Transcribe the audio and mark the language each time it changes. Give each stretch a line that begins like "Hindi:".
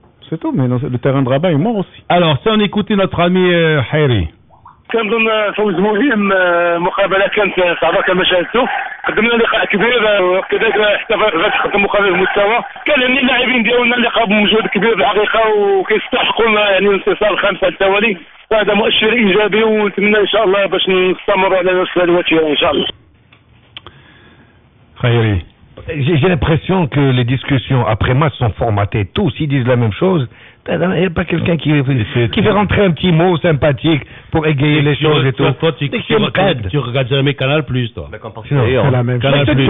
French: C'est tout, mais le terrain de Rabat est mort aussi. Alors, si on écoutait notre ami Hayri.
Arabic: كنظن فوز مهم مقابله كانت صعبه كما شاهدتوا قدمنا لقاء كبير وكذلك حتى تقدم مقابله المستوى كان يعني اللاعبين ديالنا اللقاء بمجهود كبير بالحقيقه وكيستحقوا يعني الانتصار الخامس على التوالي فهذا مؤشر ايجابي ونتمنى ان شاء الله باش نستمروا على نفس الوتيره ان شاء الله.
French: Khayri. J'ai l'impression que les discussions après match sont formatées. Tous, ils disent la même chose. Il n'y a pas quelqu'un qui fait rentrer un petit mot sympathique pour égayer les choses et tout. Toi, tu regardes jamais Canal+, toi. C'est la même chose. Canal+.